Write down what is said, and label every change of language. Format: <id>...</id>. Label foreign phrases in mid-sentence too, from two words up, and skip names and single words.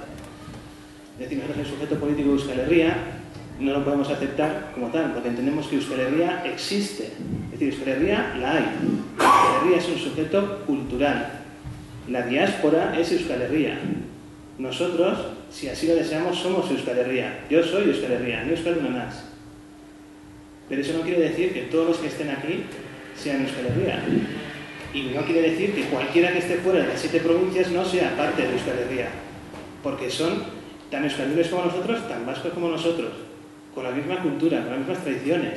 <es>Es decir, nosotros el sujeto político de Euskal Herria no lo podemos aceptar como tal, porque entendemos que Euskal Herria existe. Es decir, Euskal Herria la hay. Euskal Herria es un sujeto cultural. La diáspora es Euskal Herria. Nosotros, si así lo deseamos, somos Euskal Herria. Yo soy Euskal Herria, no Euskal Unanás. Pero eso no quiere decir que todos los que estén aquí sean Euskal Herria. Y no quiere decir que cualquiera que esté fuera de las 7 provincias no sea parte de Euskal Herria. Porque son tan euskalduners como nosotros, tan vascos como nosotros, con la misma cultura, con las mismas tradiciones.</es>